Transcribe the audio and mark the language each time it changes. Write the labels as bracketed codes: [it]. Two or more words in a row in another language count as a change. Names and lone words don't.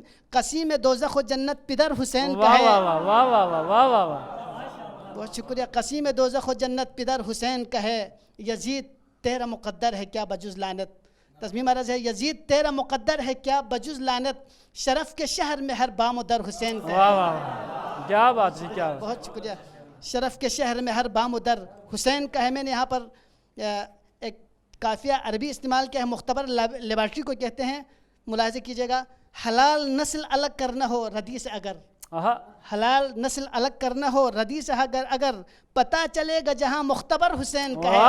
[ur] قسیم دوزخ و جنت پدر حسین کا واہ ہے. واہ واہ واہ واہ واہ واہ واہ واہ. بہت شکریہ. قسیم دوزخ و جنت پدر حسین کا ہے. یزید تیرا مقدر ہے کیا بجز لعنت. تضمیم عرض ہے یزید تیرا مقدر ہے کیا بجز لعنت. شرف کے شہر میں ہر بام و در حسین کا ہے. واہ واہ واہ، کیا بات ہے، کیا بات. بہت شکریہ. شرف کے شہر میں ہر بام و در حسین کا ہے. میں نے یہاں پر ایک قافیہ عربی استعمال کیا ہے. مختبر لیبارٹری کو کہتے ہیں. ملاحظہ کیجیے گا. حلال نسل الگ کرنا ہو ردی سے اگر، آہا. حلال نسل الگ کرنا ہو ردی سے اگر پتہ چلے گا جہاں مختبر حسین کا ہے.